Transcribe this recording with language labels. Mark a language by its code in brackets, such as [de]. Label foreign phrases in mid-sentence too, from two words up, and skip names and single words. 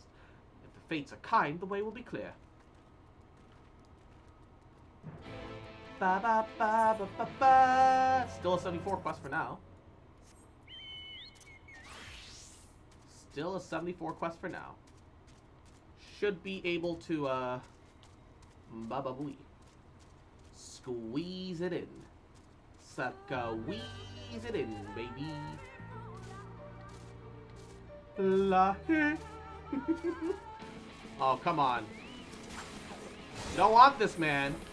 [en] If the fates are kind, the way will be clear. Ba ba ba ba ba ba. Still a 74 quest for now. Still a 74 quest for now. Should be able to ba ba booey. Squeeze it in. Squeeze it in, baby. La Oh, come on. You don't want this, man.